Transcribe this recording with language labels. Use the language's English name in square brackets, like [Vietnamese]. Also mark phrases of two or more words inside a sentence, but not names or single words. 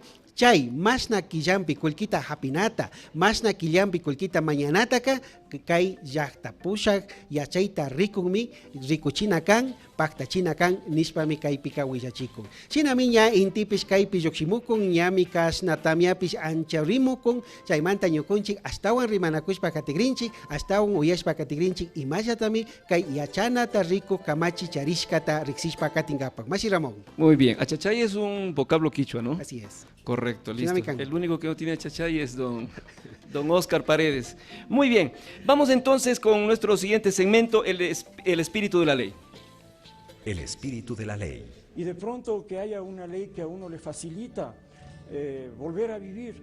[Quechua] Chay mashna killampi kullkita hapinata, mashna killampi kullkita mañanataka kay llaktapushak yachayta rikunmi rikuchina kan paktachina kan nishpami kaypika willachikun. Shinami ña intipish kaypi lluqsimukun ñami kashna tamiapish ancha rimukun chaymanta ñukunchik ashtawan rimanakushpa katigrinchik ashtawan uyashpa katigrinchik imashatami kay yachanata riku kamachi charishkata riksishpa katingapak. Mashi Ramón. [Spanish] Muy bien, achachay es un vocablo quichua, ¿no? Así es. Correcto, listo. El único que no tiene achachay es don Oscar Paredes. Muy bien, vamos entonces con nuestro siguiente segmento, el espíritu de la ley. El espíritu de la ley. Y de pronto que haya una ley que a uno le facilita volver a vivir.